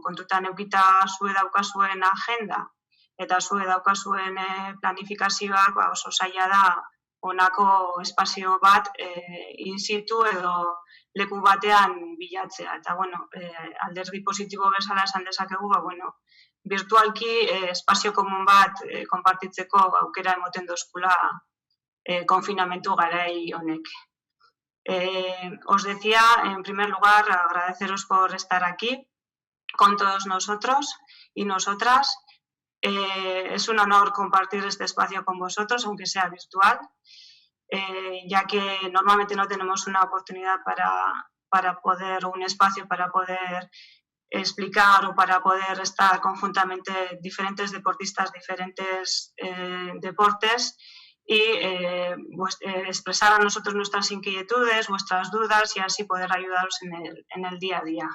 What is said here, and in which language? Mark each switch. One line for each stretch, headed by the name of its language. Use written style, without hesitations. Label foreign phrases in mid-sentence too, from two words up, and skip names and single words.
Basque: Kontutan eukita zue daukazuen agenda eta zue daukazuen planifikazioak oso zaila da honako espazio bat
Latin: in situ
Basque: edo leku batean bilatzea. Eta, alderdi positibo bezala esan dezakegu, virtualki espazio komun bat konpartitzeko aukera emoten dozkula konfinamentu garai honek.
Spanish: Os decía, en primer lugar, agradeceros por estar aquí con todos nosotros y nosotras. Es un honor compartir este espacio con vosotros, aunque sea virtual, ya que normalmente no tenemos una oportunidad un espacio para poder explicar o para poder estar conjuntamente diferentes deportistas, diferentes deportes y expresar a nosotros nuestras inquietudes, vuestras dudas y así poder ayudaros en el día a día.